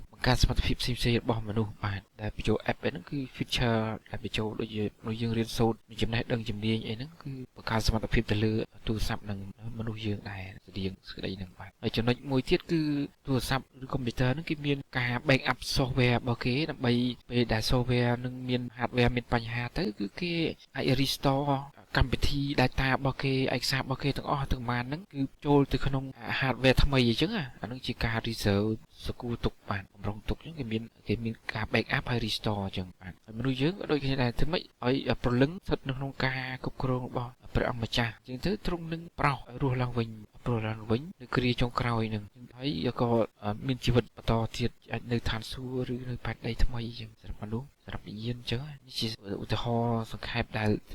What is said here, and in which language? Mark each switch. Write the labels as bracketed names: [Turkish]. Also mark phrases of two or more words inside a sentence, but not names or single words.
[Khmer] ការសមត្ថភាពផ្សេងៗរបស់មនុស្សបាទដែលបញ្ចូល app ហ្នឹងគឺ feature ដែលបញ្ចូលដូចយើងរៀនសូត្រមានចំណេះដឹងជំនាញអីហ្នឹងគឺបង្កើនសមត្ថភាពទៅលើទូរស័ព្ទនិងមនុស្សយើងដែរស្តីងស្ដីហ្នឹងបាទហើយចំណុចមួយទៀតគឺទូរស័ព្ទឬ computer ហ្នឹងគេមានការ [English] back up software [Khmer] របស់គេដើម្បីពេលដែល software នឹងមាន hardware មានបញ្ហាទៅគឺគេអាច restore កម្មវិធី data របស់គេ ឯកសាររបស់គេទាំងអស់ទាំងប៉ុន្មានហ្នឹងគឺចូលទៅក្នុង hardware ថ្មីអញ្ចឹងអាហ្នឹងជាការ reserve សកូទុកបាទបំរុងទុកអញ្ចឹងគេមានការ [English] back up [Khmer] ហើយ restore អញ្ចឹងបាទហើយមនុស្សយើងក៏ដូចគ្នាដែរធ្វើម៉េចឲ្យព្រលឹងស្ថិតនៅក្នុងការគ្រប់គ្រងរបស់ព្រះអង្គម្ចាស់អញ្ចឹងទៅទ្រង់ នឹងប្រោសរស់ឡើងវិញនៅគ្រាចុងក្រោយនឹងហើយក៏មានជីវិតបន្តទៀតអាចនៅឋានសួគ៌ឬនៅផែនដីថ្មីអញ្ចឹងសម្រាប់មនុស្សសម្រាប់វិញ្ញាណអញ្ចឹងនេះជាឧទាហរណ៍សង្ខេបដែលធ្វើ